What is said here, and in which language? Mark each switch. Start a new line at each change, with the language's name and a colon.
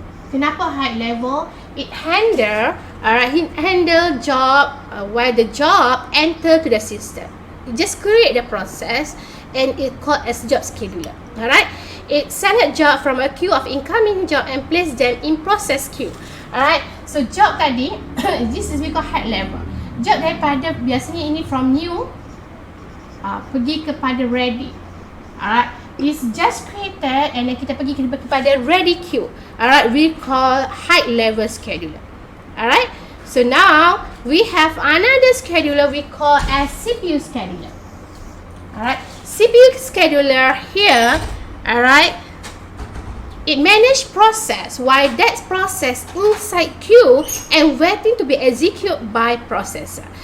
English: Kenapa high level? It handle job where the job enter to the system. It just create the process and it called as job scheduler. Alright. it select job from a queue of incoming job and place them in process queue. Alright, so job tadi, this is we call head level.
Malay: Job daripada biasanya ini from new pergi kepada ready.
English: Alright, it's just created and then
Malay: kita pergi kepada
English: ready queue. Alright, we call high level scheduler. Alright, so now we have another scheduler we call as CPU scheduler. Alright, CPU scheduler here, alright, it manage process while that process inside queue and waiting to be executed by processor.